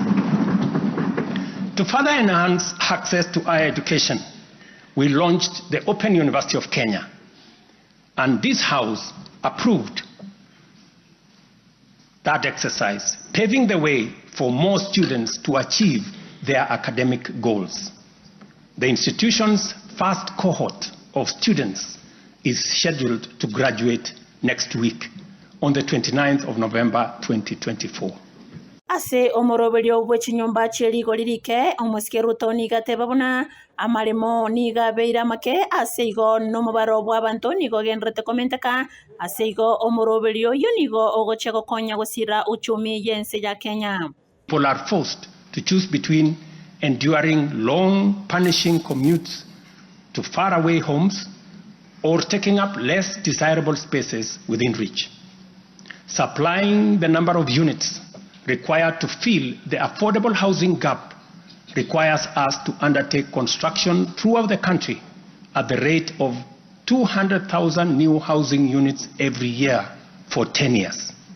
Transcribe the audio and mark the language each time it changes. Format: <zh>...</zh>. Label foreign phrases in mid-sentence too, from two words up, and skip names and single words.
<en>To further enhance access to higher education, we launched the Open University of Kenya, and this House approved that exercise, paving the way for more students to achieve their academic goals. The institution's first cohort of students is scheduled to graduate next week on the 29th of November 2024.</en> <guz>Ase omoroberio bwechinyomba cheligo lirike omuske Ruto niga tebabuna amaremo niga beira make ase igo nomubaro bw'abantu nigo genrete komenteka ase igo omoroberio yo nigo ogochego konya gosira uchumi yense ya Kenya.</guz> <en>People are forced to choose between enduring long, punishing commutes to faraway homes or taking up less desirable spaces within reach. Supplying the number of units required to fill the affordable housing gap requires us to undertake construction throughout the country at the rate of 200,000 new housing units every year for 10 years.</en>